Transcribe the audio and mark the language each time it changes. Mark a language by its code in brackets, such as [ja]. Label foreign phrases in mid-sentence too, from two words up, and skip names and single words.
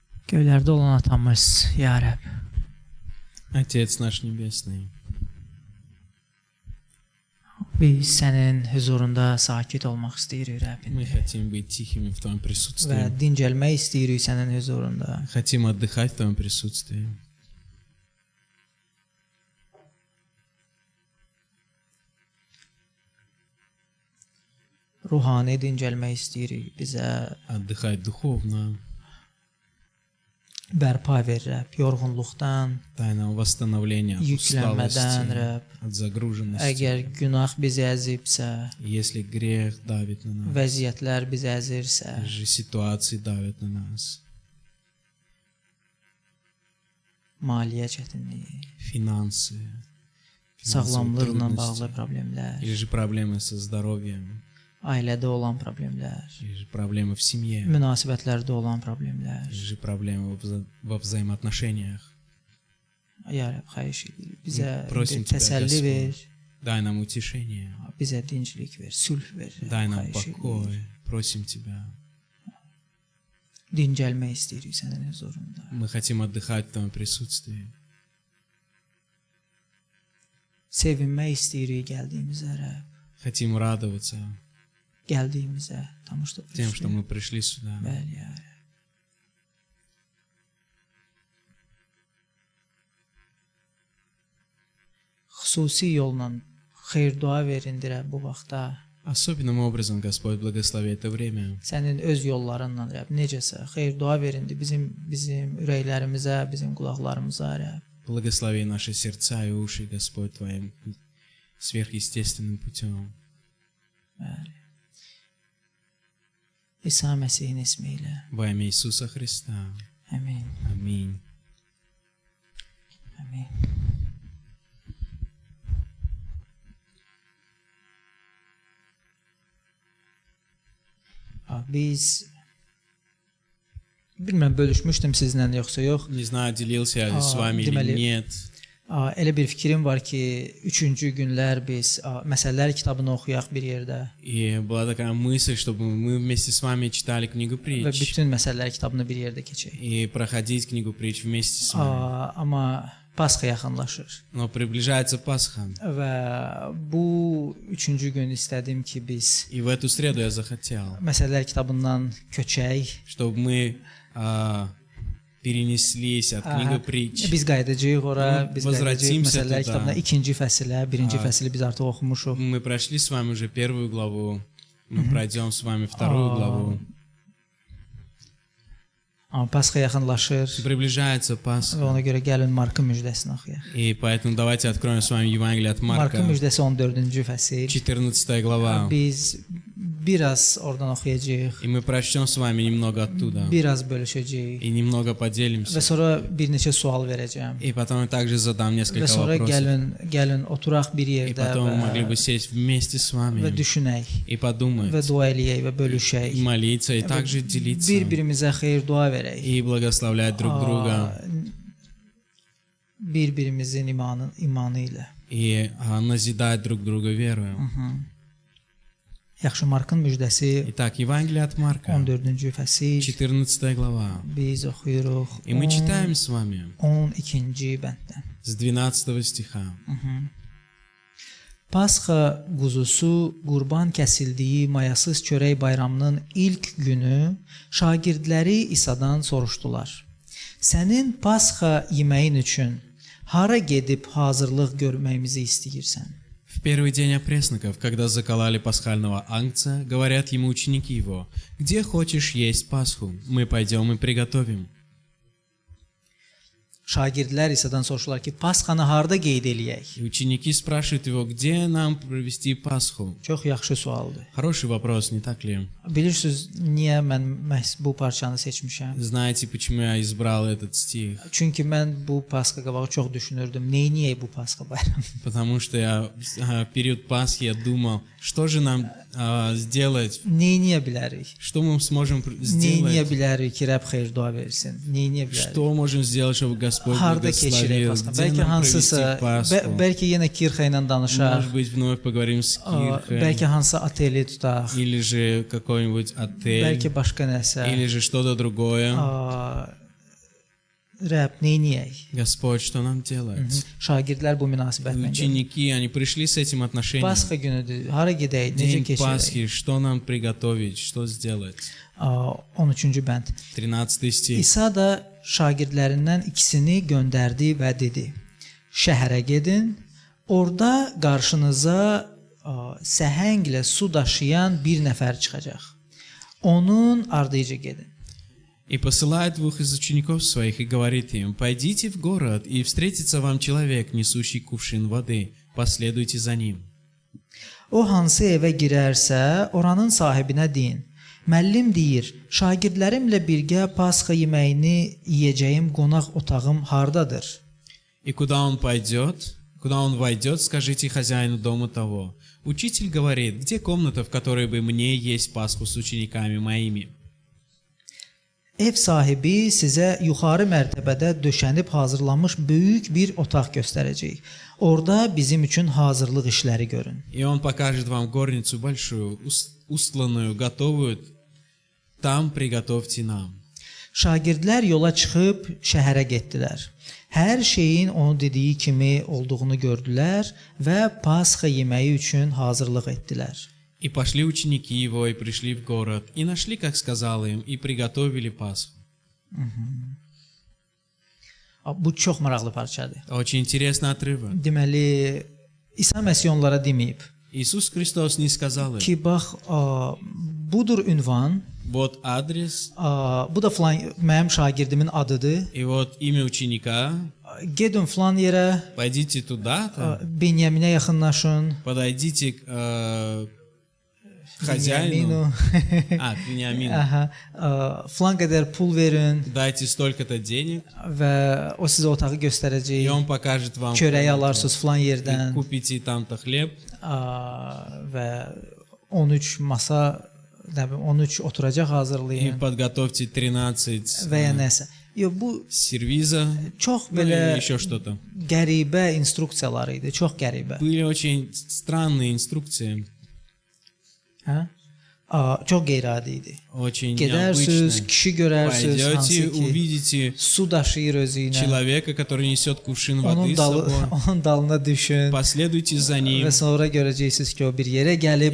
[az] Göylərdə olan atamız, ya Rəbb, [ru] Отец наш Небесный, [az] biz sənin huzurunda sakit olmaq istəyirik, Rəbbim. [ru] мы хотим быть тихими в Твоем [az] Və [ru] присутствии. [az] dincəlmək istəyirik sənin huzurunda. [ru] Хотим отдыхать в Твоем присутствии. [az] Ruhani dincəlmək istəyirik. Bizə [ru] Отдыхать духовно, [az] bərpa ver, Rəbb, yorğunluqdan, [ru] дай нам восстановление от [az] yüklənmədən, [ru] усталости, [az] Rəbb. [ru] от загруженности. [az] Əgər günah bizi əzibsə, [ru] Если грех давит на нас, [az] vəziyyətlər bizi əzirsə, [ru] же ситуации давят на нас, [az] maliyyə çətinliyi, [ru] финансы, финансовые [az] sağlamlıqla bağlı [ru] трудности, [az] problemlər, [ru] или же проблемы со здоровьем, [az] ailədə olan problemlər, [ru] или же проблемы в семье, [az] münasibətlərdə olan problemlər. [ru] или же проблемы во взаимоотношениях. [az] Ya Rəbb, xahiş edirik. Bizə [ru] Prosim тебя, [az] təsəlli ver, [ru] Господь, дай нам утешение, [az] bizə dinclik ver, sülh ver. Rəbb, [ru] дай нам [az] xahiş edirik. [ru] покой, просим Тебя. [az] Dincəlmək istəyirik sənin huzurunda. [ru] Мы хотим отдыхать в Твоем присутствии. [az] Sevinmək istəyirik gəldiyimizə, Rəbb. [ru] Хотим радоваться [az] Gəldiyimizə, tanışdıq. [ru] тем, что мы пришли сюда. [az] Bəli, ya Rəbb. Xüsusi yolla xeyir dua verin Rəbb bu vaxtda. [ru] Особенным образом, Господь, благослови это время. [az] Sənin öz yollarınla Rəbb necəsə xeyir dua verin bizim ürəklərimizə, bizim qulaqlarımıza, Rəbb. [ru] Благослови наши сердца и уши, Господь, Твоим сверхъестественным путем. [az] Bəli. İsa Məsihin ismi ilə. [ru] Во имя Иисуса Христа. [az] Amin. [ru] Аминь. [az] Amin. Biz bilmirəm bölüşmüşdüm sizlə yoxsa yox. [ru] Не знаю, делился я с вами [az] Deməli, [ru] или нет. [az] Elə bir fikrim var ki, 3-cü günlər biz məsələlər kitabını oxuyaq bir yerdə [ru] И была такая мысль, чтобы мы вместе с вами читали книгу [az] və [ru] притч. [az] bütün məsələlər kitabını bir yerdə keçək. [ru] И проходить книгу притч вместе с вами. [az] Amma Pasxa yaxınlaşır [ru] Но приближается Пасха. [az] və bu 3-cü gün istədim ki, biz [ru] И в эту среду я захотел, [az] məsələlər kitabından köçək. [ru] чтобы мы перенеслись от книги притч. [az] Biz qayıdacağıq ora, biz qayıdacağıq [ru] Возвратимся [az] məsələlər [ru] туда. [az] kitabına 2-ci fəsilə, 1-ci fəsili biz artıq oxumuşuq. [ru] Мы прошли с вами уже первую главу, мы пройдем с вами вторую главу. [az] Amma Pasxa yaxınlaşır [ru] Приближается [az] və [ru] Пасха, [az] ona görə gəlin Markın müjdəsini oxuyaq. [ru] и поэтому давайте откроем с вами Евангелие от Марка, [az] Markın müjdəsi 14-cü fəsil. [ru] 14 глава, [az] Biz biraz oradan oxuyacağıq, [ru] и мы прочтем с вами немного оттуда, [az] biraz bölüşəcəyik [ru] и немного [az] və [ru] поделимся, [az] sonra bir neçə sual verəcəm. [ru] и потом я также задам [az] Və [ru] несколько [az] sonra [ru] вопросов, [az] gəlin oturaq bir [ru] и [az] yerdə [ru] потом мы могли бы [az] və [ru] сесть вместе с vами [az] düşünək [ru] и [az] və [ru] подумать, [az] dua eləyək və bölüşək. [ru] и молиться, и также делиться, [az] Bir-birimizə xeyir dua verək. [ru] и благословлять друг друга, [az] Bir-birimizin imanı ilə. [ru] и назидать друг друга верою. [az] Yaxşı, Markın müjdəsi [ru] Итак, Евангелие от Марка, [az] 14-cü fəsil. [ru] 14 глава. [az] Biz oxuyuruq [ru] И мы читаем с вами [az] 12-ci bənddən. [ru] с 12 стиха. [az] Pasxa quzusu qurban kəsildiyi mayasız çörək bayramının ilk günü şagirdləri İsa'dan soruşdular. Sənin Pasxa yeməyin üçün hara gedib hazırlıq görməyimizi istəyirsən? [ru] В первый день опресноков, когда закололи пасхального агнца, говорят ему ученики его: «Где хочешь есть Пасху? Мы пойдем и приготовим». [az] Şagirdlər İsa'dan soruşdular ki, Pasxanı harda qeyd eləyək? [ru] И ученики спрашивают его, где нам провести Пасху. [az] Çox yaxşı sualdır. [ru] Хороший вопрос, не так ли? [az] Bilirsiniz, niyə mən məhz bu parçanı seçmişəm? [ru] Знаете, почему я избрал этот стих? [az] Çünki mən bu Pasxa qabağı çox düşünürdüm. Neyniyək bu Pasxa bayramı? [ru] Потому что я в период Пасхи я думал, что же нам сделать, [az] Neyniyə bilərik? [ru] что мы сможем [az] Neyniyə [ru] сделать, [az] bilərik ki, Rəbb xeyir dua versin? Neyniyə bilərik? [ru] что можем сделать, чтобы Господь [az] Harda keçirək [ru] благословил, [az] Pasxa? [ru] где [az] Bəlkə [ru] нам [az] hansısa, [ru] провести Пасху. [az] bəlkə yenə Kirxa ilə danışaq, [ru] Может быть, вновь поговорим с Кирхой, [az] bəlkə hansısa ateli tutaq, [ru] или же какой-нибудь отель, [az] bəlkə başqa nəsə. [ru] или же что-то другое. [az] Rəbb, neyniyək? [ru] Господь, что нам делать? [az] Şagirdlər bu münasibətlə gəlir. [ru] Ученики, они prишли с этим отношением. [az] Pasxa günüdür. Hara gedək? Necə [ru] День [az] keçirək? [ru] Пасхи, что нам приготовить, что сделать? [az] 13-cü bənd. [ru] 13 стих. [az] İsa da şagirdlərindən ikisini göndərdi və dedi: Şəhərə gedin, orada qarşınıza səhənglə su daşıyan bir nəfər çıxacaq. Onun ardınca gedin. [ru] И посылает двух из учеников своих и говорит им: «Пойдите в город, и встретится вам человек, несущий кувшин воды. Последуйте за ним». [az] O hansı evə girərsə, oranın sahibinə deyin: Müəllim deyir, şagirdlərimlə birgə Pasxa yeməyini yeyəcəyim qonaq otağım hardadır? [ru] И куда он войдет, скажите хозяину дома того: «Учитель говорит, где комната, в которой бы мне есть Пасху с учениками моими?» [az] Ev sahibi sizə yuxarı mərtəbədə döşənib hazırlanmış böyük bir otaq göstərəcək. Orada bizim üçün hazırlıq işləri görün. [ru] И он покажет вам горницу большую, устланную, готовую. Там приготовьте нам. [az] Şagirdlər yola çıxıb şəhərə getdilər. Hər şeyin onun dediyi kimi olduğunu gördülər və Pasxa yeməyi üçün hazırlıq etdilər. [ru] И пошли ученики его, и пришли в город, и нашли, как сказал им, и приготовили Пасху. [az] Bu çox maraqlı parçadır. [ru] Очень интересный отрывок. [az] Deməli, İsa Məsih onlara deməyib [ru] Иисус Христос не сказал им: [az] ki, bax, budur ünvan, [ru] вот адрес, [az] bu da filan mənim şagirdimin adıdır. [ru] и вот имя ученика, [az] Gedin filan yerə, [ru] пойдите туда-то, [az] Benyaminə yaxınlaşın. [ru] подойдите к хозяину, к Вениамину, [az] Filan qədər pul verin [ru] дайте столько-то денег, [az] və o sizə otağı [ru] и [az] göstərəcək. [ru] он покажет вам [az] Çörəyi [ru] комнату, [az] alarsınız filan [ru] и [az] yerdən [ru] купите там-то хлеб, [az] və 13 masa, 13 oturacaq [ru] и [az] hazırlayın [ru] подготовьте 13 [az] və ya nəsə. Yox, bu [ru] сервиза, [az] çox [ru] ну [az] belə [ru] и еще что-то. [az] qəribə instruksiyalar idi, çox qəribə. [ru] Были очень странные инструкции, [az] Hə? Çox qeyri-adi idi. [ru] очень [az] Gedərsiniz, [ru] необычные. [az] kişi görərsiniz, [ru] Пойдете, [az] hansı ki [ru] увидите [az] su daşıyır özü ilə. [ru] человека, который несет кувшин воды [az] Onun, [ru] с собой, [az] onun dalına düşün [ru] последуйте за ним, [az] və sonra görəcəksiniz ki, o bir yerə gəlib,